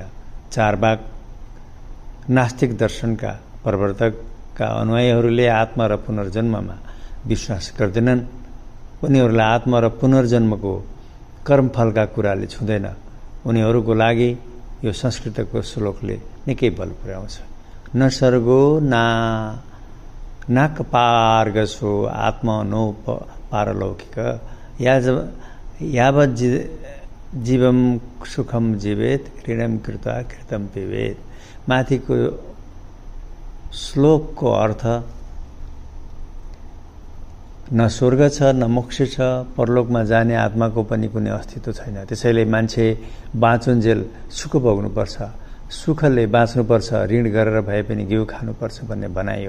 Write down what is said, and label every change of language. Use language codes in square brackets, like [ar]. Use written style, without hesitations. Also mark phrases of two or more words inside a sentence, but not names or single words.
[ne] चारवाक नास्तिक दर्शनका प्रवर्तकका अनुयायीहरूले आत्मा र पुनर्जन्ममा विश्वास गर्दैनन्। उनीहरूलाई आत्मा र पुनर्जन्मको कर्मफलका कुराले छुँदैन। उनीहरूको लागि यो संस्कृतको श्लोकले निकै बल पुर्याउँछ। [sa] न स्वर्गो नाक पार्गसो आत्मा नो पारलौकिक यावत् जीवम सुखम जीवेत ऋणम कृत्वा कृतम पिबेत। [ne] माथिको श्लोकको अर्थ न स्वर्ग छ, न मोक्ष छ, परलोकमा जाने आत्माको पनि कुनै अस्तित्व छैन। त्यसैले मान्छे बाँचुन्जेल सुख भोग्नुपर्छ, सुखले बाँच्नुपर्छ, ऋण गरेर भए पनि घिउ खानुपर्छ भन्ने बनाइयो।